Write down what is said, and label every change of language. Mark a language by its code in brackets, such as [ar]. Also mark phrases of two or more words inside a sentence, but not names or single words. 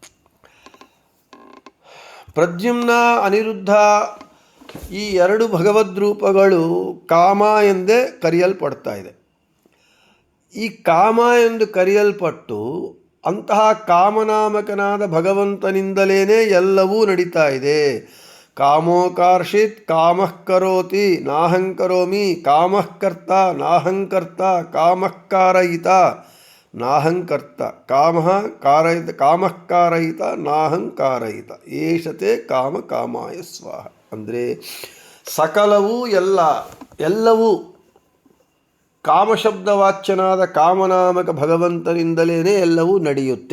[kn] ಪ್ರದ್ಯುಮ್ನ ಅನಿರುದ್ಧ ಈ ಎರಡು ಭಗವದ್ ರೂಪಗಳು ಕಾಮ ಎಂದೇ ಕರೆಯಲ್ಪಡ್ತಾ ಇದೆ. ಈ ಕಾಮ ಎಂದು ಕರೆಯಲ್ಪಟ್ಟು ಅಂತಹ ಕಾಮನಾಮಕನಾದ ಭಗವಂತನಿಂದಲೇ ಎಲ್ಲವೂ ನಡೀತಾ ಇದೆ. [sa] ಕಾಮೋಕಾರ್ಷಿತ್ ಕಾಮಃ ಕರೋತಿ ನಾಹಂಕರೋಮಿ ಕಾಮಃ ಕರ್ತ ನಾಹಂಕರ್ತ ಕಾಮಃ ಕಾರಯಿತ ನಾಹಂಕರ್ತ ಕಾಮಃ ಕಾರಯಿತ ನಾಹಂಕಾರಯಿತ ಏಷತೆ ಕಾಮಕಾಮಾಯ ಸ್ವಾಹ. [kn] ಅಂದರೆ ಸಕಲವೂ ಎಲ್ಲವೂ ಕಾಮಶಬ್ದವಾಚ್ಯನಾದ ಕಾಮನಾಮಕ ಭಗವಂತನಿಂದಲೇ ಎಲ್ಲವೂ ನಡೆಯುತ್ತೆ.